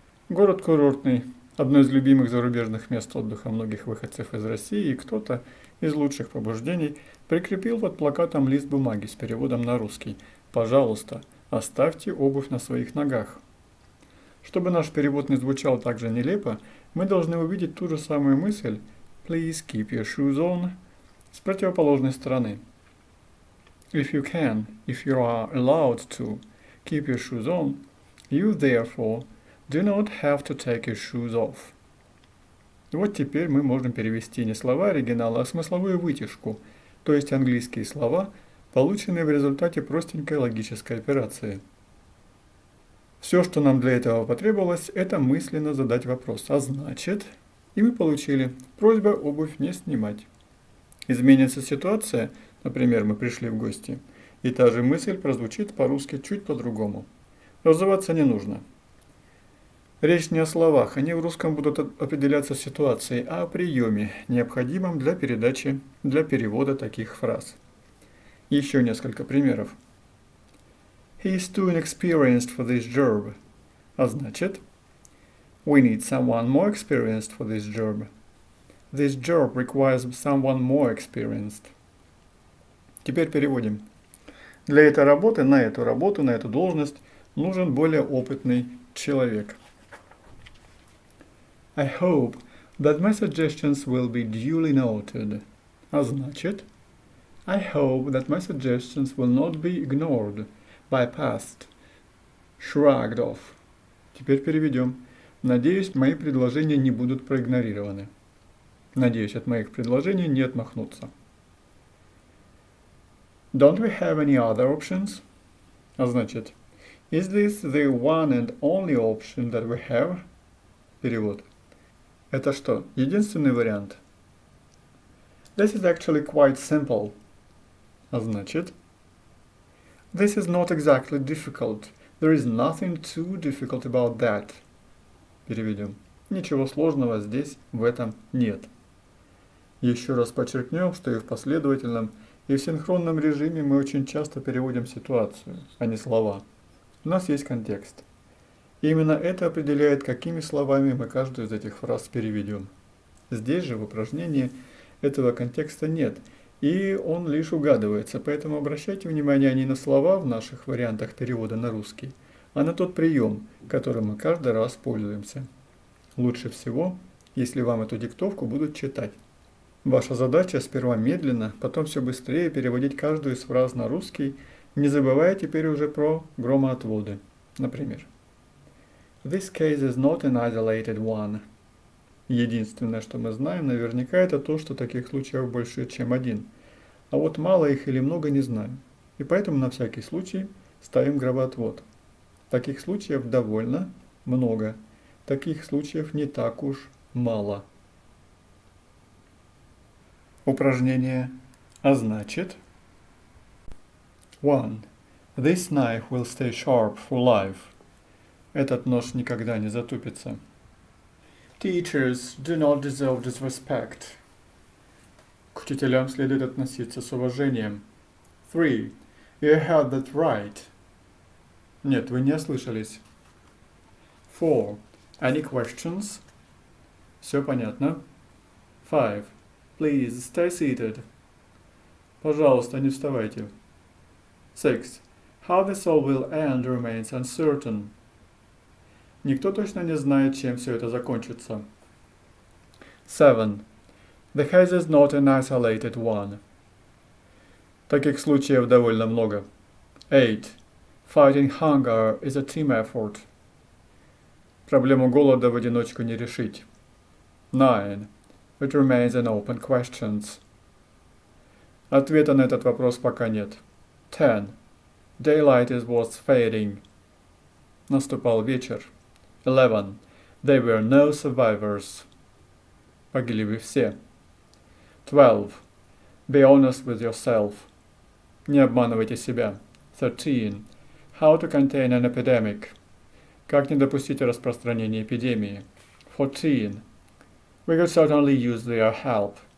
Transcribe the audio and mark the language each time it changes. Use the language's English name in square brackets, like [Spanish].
[Russian] Город курортный, одно из любимых зарубежных мест отдыха многих выходцев из России, и кто-то из лучших побуждений прикрепил под плакатом лист бумаги с переводом на русский «Пожалуйста, оставьте обувь на своих ногах». Чтобы наш перевод не звучал так же нелепо, мы должны увидеть ту же самую мысль [English] «Please keep your shoes on» [Russian] с противоположной стороны. [English] If you are allowed to keep your shoes on, you therefore do not have to take your shoes off. [Russian] Вот теперь мы можем перевести не слова оригинала, а смысловую вытяжку, то есть английские слова, полученные в результате простенькой логической операции. Все, что нам для этого потребовалось, это мысленно задать вопрос «А значит?» И мы получили «Просьба обувь не снимать». Изменится ситуация, например, мы пришли в гости, и та же мысль прозвучит по-русски чуть по-другому. Разуваться не нужно. Речь не о словах, они в русском будут определяться ситуацией, а о приеме, необходимом для перевода таких фраз. Еще несколько примеров. [English] He is too inexperienced for this job. [Russian] А значит, [English] we need someone more experienced for this job. This job requires someone more experienced. [Russian] Теперь переводим. Для этой работы, на эту должность нужен более опытный человек. [English] I hope that my suggestions will be duly noted. [Russian] А значит, [English] I hope that my suggestions will not be ignored, bypassed, shrugged off. [Russian] Теперь переведем. Надеюсь, мои предложения не будут проигнорированы. Надеюсь, от моих предложений не отмахнутся. [English] Don't we have any other options? [Russian] А значит, [English] is this the one and only option that we have? [Russian] Перевод. Это что, единственный вариант? [English] This is actually quite simple. [Russian] А значит, [English] this is not exactly difficult. There is nothing too difficult about that. [Russian] Переведем. Ничего сложного здесь, в этом нет. Еще раз подчеркнем, что и в последовательном, и в синхронном режиме мы очень часто переводим ситуацию, а не слова. У нас есть контекст. И именно это определяет, какими словами мы каждую из этих фраз переведем. Здесь же в упражнении этого контекста нет, и он лишь угадывается, поэтому обращайте внимание не на слова в наших вариантах перевода на русский, а на тот прием, которым мы каждый раз пользуемся. Лучше всего, если вам эту диктовку будут читать. Ваша задача сперва медленно, потом все быстрее переводить каждую из фраз на русский, не забывая теперь уже про громоотводы. Например, [English] This case is not an isolated one. [Russian] Единственное, что мы знаем, наверняка это то, что таких случаев больше, чем один. А вот мало их или много не знаем. И поэтому на всякий случай ставим громоотвод. Таких случаев довольно много. Таких случаев не так уж мало. Упражнение «А значит». 1. [English] This knife will stay sharp for life. [Russian] Этот нож никогда не затупится. [English] Teachers do not deserve disrespect. [Russian] К учителям следует относиться с уважением. [English] 3. You heard that right. [Russian] Нет, вы не ослышались. [English] 4. Any questions? [Russian] Все понятно. [English] 5. Please stay seated. [Russian] Пожалуйста, не вставайте. 6. [English] How this all will end remains uncertain. [Russian] Никто точно не знает, чем все это закончится. 7. [English] The case is not an isolated one. [Russian] Таких случаев довольно много. 8. [English] Fighting hunger is a team effort. [Russian] Проблему голода в одиночку не решить. 9. [English] It remains an open question. [Russian] Ответа на этот вопрос пока нет. [English] 10. Daylight is what's fading. [Russian] Наступал вечер. [English] 11. There were no survivors. [Russian] Погибли все. 12. [English] Be honest with yourself. [Russian] Не обманывайте себя. 13. [English] How to contain an epidemic. [Russian] Как не допустить распространения эпидемии. 14. [English] We could certainly use their help.